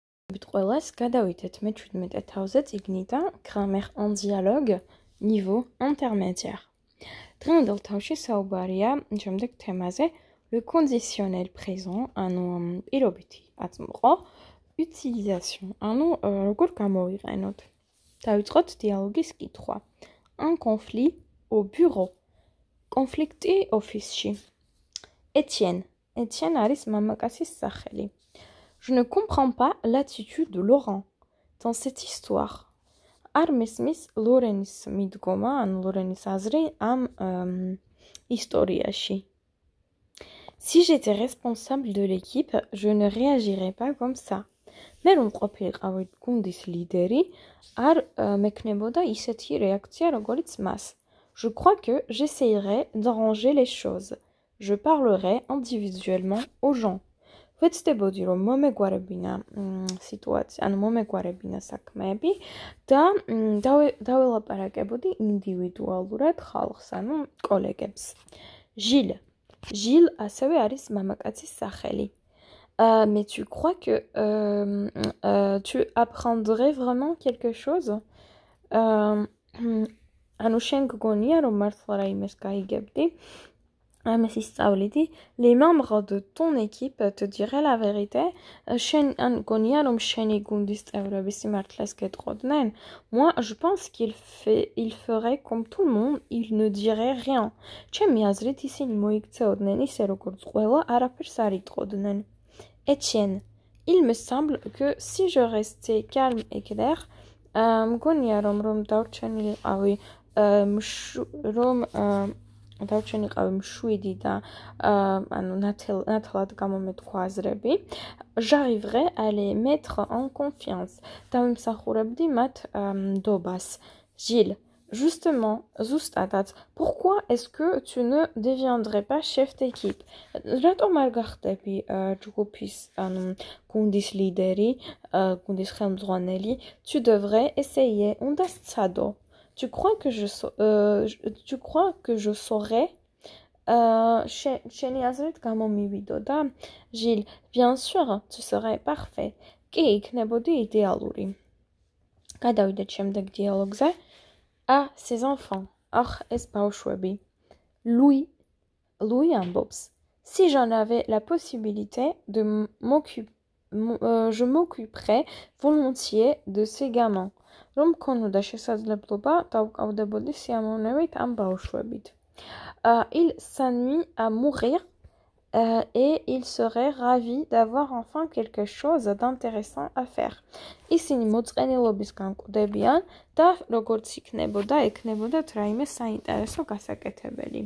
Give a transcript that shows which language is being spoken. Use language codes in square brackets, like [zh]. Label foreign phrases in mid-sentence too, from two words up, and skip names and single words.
[ka] ყველას გადავიდეთ მე-17 თავზე წიგნიდან Grammaire en dialogue niveau intermédiaire. დღევანდელ თავში საუბარია შემდეგ თემაზე [fr] le conditionnel présent, [ka] ანუ პირობითი აწმყო, utilisation, ანუ როგორ გამოვიყენოთ. დავიწყოთ დიალოგის კითხვა. [fr] Un conflit au bureau. [ka] კონფლიქტი ოფისში. Etienne არის მამაკაცის სახელი. [fr] Je ne comprends pas l'attitude de Laurent dans cette histoire. [ka] არ მესმის ლორენის მიდგომა, ანუ ლორენის აზრი ამ ისტორიაში. [fr] Si j'étais responsable de l'équipe, je ne réagirais pas comme ça. [ka] მე რომ ყოფილიყავი გუნდის ლიდერი, არ მექნებოდა ისეთი რეაქცია, როგორიც მას. [fr] Je crois que j'essayerais d'arranger les choses. Je parlerai individuellement aux gens. [ka] ვეცდებოდი რომ მომეგვარებინა სიტუაცია, ანუ მომეგვარებინა საქმეები და დაველაპარაკებოდი ინდივიდუალურად ხალხს, ანუ კოლეგებს. Gilles ასევე არის მამაკაცის სახელი. [fr] Mais tu crois que tu apprendrais vraiment quelque chose? [ka] ანუ შენ გგონია რომ მართლა რაიმეს გაიგებდი? [fr] Mais si les membres de ton équipe te diraient la vérité. Moi, je pense qu'il ferait comme tout le monde, il ne dirait rien. Etienne, il me semble que si je restais calme et clair, [ka] დავჩენიყავი მშვიდი და ანუ ნათლად გამომეთქვა აზრები. [fr] J'arriverai à les mettre en confiance. [ka] დავიმსახურებდი მათ ნდობას. [fr] Gilles, justement, ზუსტადაც, pourquoi est-ce que tu ne deviendrais pas chef d'équipe? [ka] რატომ არ გახდები ჯგუფის ანუ გუნდის ლიდერი, გუნდის ხელმძღვანელი? [fr] Tu devrais essayer, [ka] უნდა სცადო. [fr] Tu crois que je saurais? [ka] შენი აზრით გამომივიდოდა? [fr] Gilles, bien sûr, tu serais parfait. [ka] კი, იქნებოდი იდეალური. გადავიდეთ შემდეგ დიალოგზე. [fr] Ces enfants. [ka] ეს ბავშვები. Louis ამბობს. [fr] Si j'en avais la possibilité de je m'occuperais volontiers de ces gamins. [ka] რომ მქონოდა შესაძლებლობა დავკავდებოდი სიამოვნებით ამ ბავშვებით. [fr] Il s'ennuie à mourir et il serait ravi d'avoir enfin quelque chose d'intéressant à faire. [ka] ისინი მოწყენილობის განკვდებიან და როგორც ექნებოდათ რაიმე საინტერესო გასაკეთებელი.